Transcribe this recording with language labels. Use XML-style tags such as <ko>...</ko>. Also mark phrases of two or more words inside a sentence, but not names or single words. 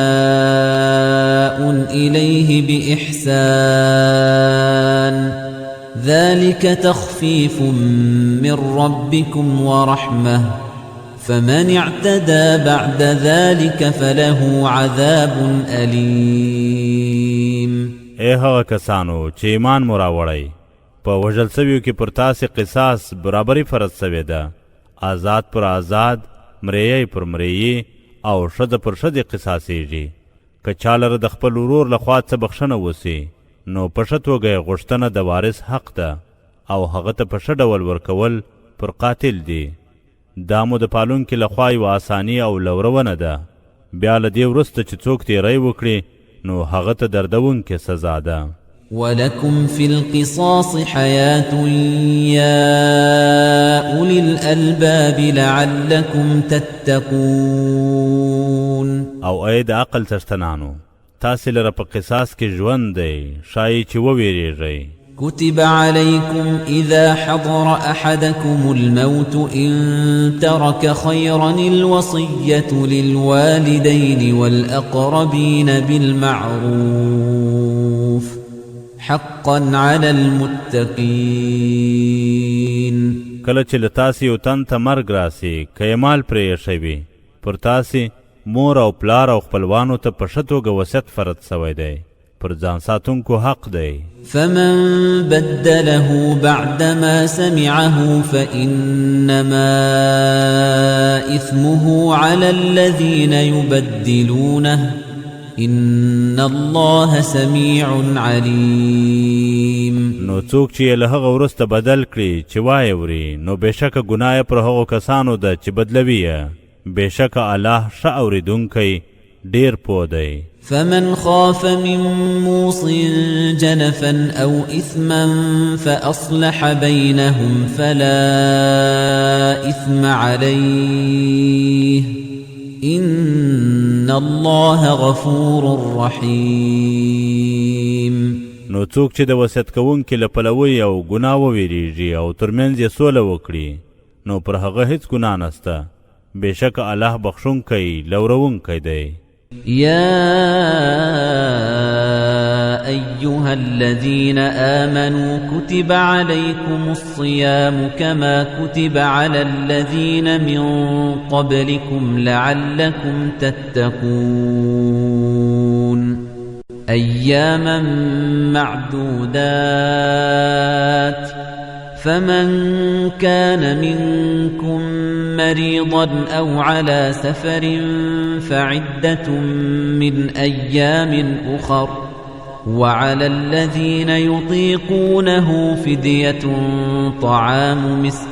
<ar>إليه بإحسان ذلك تخفيف من ربكم ورحمة فمن اعتدى بعد ذلك فله عذاب أليم.</ar> <ps>اے هغه کسانو چې ایمان مو راوړی، په وژل سویو کې پر تاسې قصاص برابري فرض سوې ده، آزاد پر آزاد، مریی پر مریی او ښځه پر ښځې قصاصیږي. که چا لره د خپل ورور لخوا څه بخښنه وسي نو په ښه توګه یې غوښتنه د وارث حق ده او هغه ته په ښه ډول ورکول پر قاتل دي. دا مو د پالونکي لخوا یوه اساني او لورونه ده. بیا له دې وروسته چې څوک تیری وکړي نو هغه ته دردونکې سزا ده.</ps> <ar>ولكم في القصاص حياة يا أولي الألباب لعلكم تتقون.</ar> <ps>او اې د عقل څښتنانو، تاسې لره په قصاص کې ژوند دی ښایي چې وویریږئ.</ps> <ar>كتب عليكم إذا حضر أحدكم الموت إن ترك خيرا الوصية للوالدين والأقربين بالمعروف حقا على المتقين.</ar> <ps>کله چې له تاسې یو تن ته مرګ راسي که یې مال پرې ایښی وي پر تاسې مور او پلار او خپلوانو ته په ښه توګه وصیت فرض سوی دی پر ځان ساتونکو حق دی.</ps> <ar>فمن بدله بعدما سمعه فإنما إثمه على الذين يبدلونه إن الله سميع عليم.</ar> <ps>نو څوک چې له هغه وروسته بدل کړي چې وایې وري نو بېشکه ګناه پر هغو کسانو ده چې بدلوي یې بېشکه الله ښه اورېدونکی ډېر پوه دی.</ps> <ar>فمن خاف من موص جنفا أو إثما فأصلح بينهم فلا إثم عليه إن الله غفور رحيم.</ar> <ps>نو څوک چې د وصیت کوونکي له پلوي او ګناه وویریږي او ترمنځ یې سوله وکړي نو پر هغه هیڅ ګناه نسته بېشکه الله بخښونکی لورونکی دی.</ps> <ar>يا أيها الذين آمنوا كتب عليكم الصيام كما كتب على الذين من قبلكم لعلكم تتقون أياما معدودات فمن كان منكم مريضا أو على سفر فعدة من أيام أخر وعلى الذين يطيقونه فدية طعام</ar>